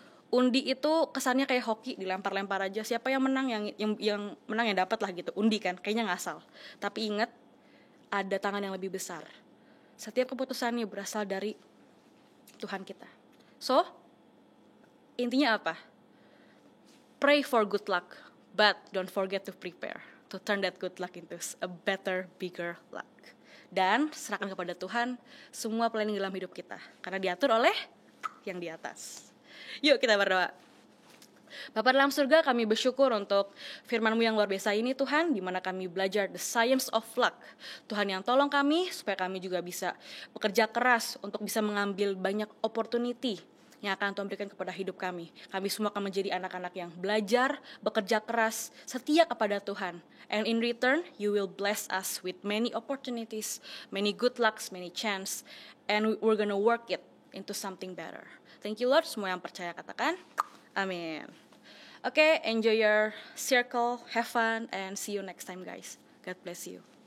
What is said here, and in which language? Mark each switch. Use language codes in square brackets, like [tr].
[id] Undi itu kesannya kayak hoki, dilempar-lempar aja. Siapa yang menang, yang menang yang dapat lah gitu. Undi kan, kayaknya ngasal. Tapi ingat, ada tangan yang lebih besar. Setiap keputusannya berasal dari Tuhan kita. So, intinya apa? [en] Pray for good luck, but don't forget to prepare to turn that good luck into a better, bigger luck. [id] Dan serahkan kepada Tuhan semua planning dalam hidup kita, karena diatur oleh yang di atas. Yuk kita berdoa. Bapa dalam surga, kami bersyukur untuk firman-Mu yang luar biasa ini Tuhan, di mana kami belajar [en] the science of luck. [id] Tuhan yang tolong kami supaya kami juga bisa bekerja keras untuk bisa mengambil banyak opportunity yang akan Tuhan berikan kepada hidup kami. Kami semua akan menjadi anak-anak yang belajar, bekerja keras, setia kepada Tuhan. [en] And in return, you will bless us with many opportunities, many good lucks, many chance, and we're gonna work it into something better. Thank you Lord, [id] semua yang percaya katakan, amin. [en] Okay, enjoy your circle, have fun, and see you next time guys. God bless you.